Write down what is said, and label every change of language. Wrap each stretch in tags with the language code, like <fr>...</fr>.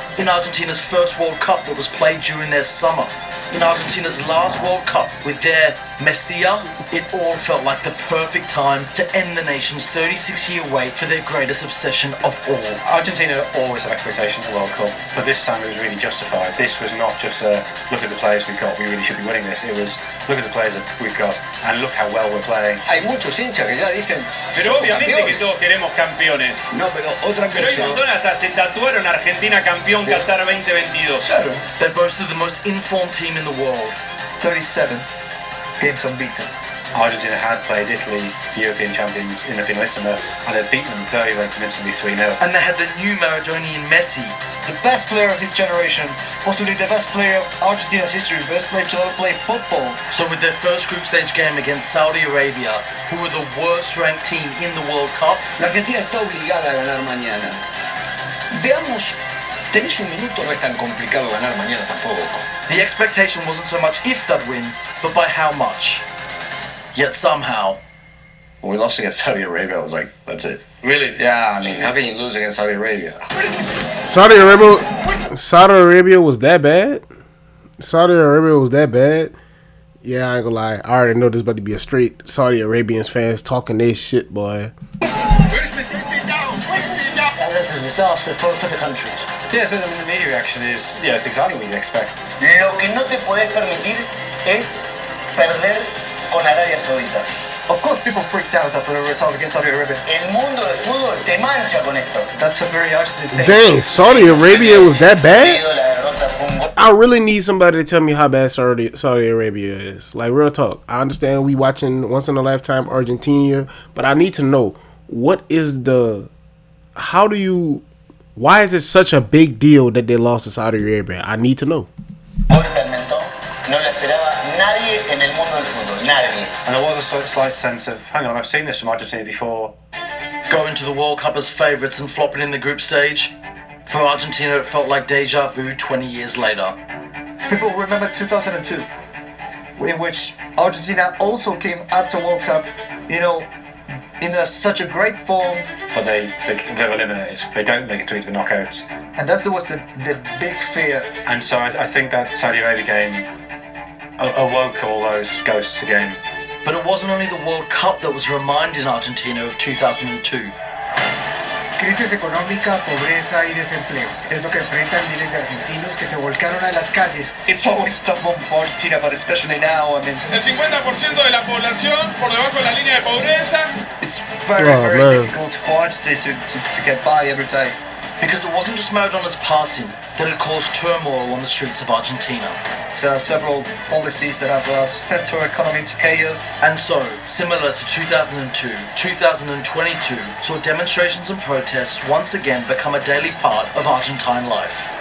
<en>In Argentina's first World Cup that was played during their summer. In Argentina's last World Cup with their Messia, it all felt like the perfect time to end the nation's 36-year wait for their greatest obsession of all. Argentina always have expectations of the World Cup, but this time it was really justified. This was not just a look at the players we've got, we really should be winning this. It was look at the players that we've got and look how well we're playing.</en> <es>Hay muchos hinchas que ya dicen. Pero obviamente que todos queremos campeones. No, pero otra Pero hay un montón hasta se tatuaron Argentina campeón Qatar 2022. Claro.</es> <en>They boasted the most informed team in the world. 37 games unbeaten. Argentina had played Italy, the European champions, in the finalissima, and had beaten them very, very convincingly 3-0. And they had the new Maradonian Messi. The best player of his generation, possibly the best player of Argentina's history, the best player to ever play football. So with their first group stage game against Saudi Arabia, who were the worst ranked team in the World Cup,</en> <es>La Argentina está obligada a ganar mañana. Veamos, tenés un minuto, no es tan complicado ganar mañana tampoco.</es> <en>the expectation wasn't so much if they'd win, but by how much. Yet somehow, When we lost against Saudi Arabia, I was like, that's it. Really? Yeah, I mean, how can you lose against Saudi Arabia? Saudi Arabia was that bad? Saudi Arabia was that bad? Yeah, I ain't gonna lie. I already know this about to be a straight Saudi Arabians fans talking their shit, boy. That's a disaster for the country. Yeah, so I mean, the media reaction is, yeah, it's exactly what you'd expect.</en> <es>Lo que no te puedes permitir es perder con Arabia Saudita.</es> <en>Of course, people freaked out after the result against Saudi Arabia.</en> <es>El mundo del fútbol te mancha con esto.</es> <en>That's a very Argentine thing. Dang, Saudi Arabia was that bad? I really need somebody to tell me how bad Saudi Arabia is. Like, real talk. I understand we watching once in a lifetime Argentina, but I need to know what is the... How do you Why is it such a big deal that they lost to Saudi Arabia? I need to know.</en> <es>No lo esperaba nadie en el mundo del fútbol, nadie.</es> <en>And there was a slight sense of, hang on, I've seen this from Argentina before. Going to the World Cup as favourites and flopping in the group stage? For Argentina, it felt like deja vu 20 years later. People remember 2002, in which Argentina also came at the World Cup, you know, in such a great form. But they're eliminated. They don't make it through to the knockouts. And that was the big fear. And so I think that Saudi Arabia game awoke all those ghosts again. But it wasn't only the World Cup that was reminding Argentina of 2002.</en> <es>Crisis económica, pobreza y desempleo. Es lo que enfrentan miles de argentinos que se volcaron a las calles.</es> <en>It's always tough for Argentina, but especially now, I mean...</en> <es>El 50% de la población por debajo de la línea de pobreza.</es> <en>It's very difficult for Argentina to get by every day. Because it wasn't just Maradona's passing that had caused turmoil on the streets of Argentina. Several policies that have sent our economy into chaos. And so, similar to 2002, 2022 saw demonstrations and protests once again become a daily part of Argentine life.</en>